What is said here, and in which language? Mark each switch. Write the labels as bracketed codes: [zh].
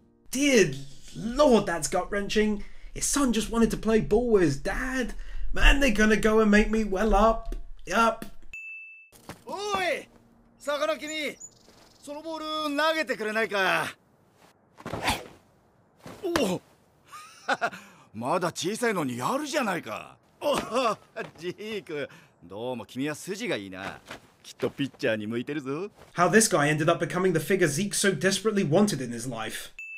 [en] Dear Lord, that's gut-wrenching. His son just wanted to play ball with his dad. Man, they're gonna go and make me well up. Yup. Oi! [ja] Sakana kimi, そのボール投げてくれないか。おお。まだ小さいのにやるじゃないか。おお、ジーク、どうも君は筋がいいな。 [en] How this guy ended up becoming the figure Zeke so desperately wanted in his life.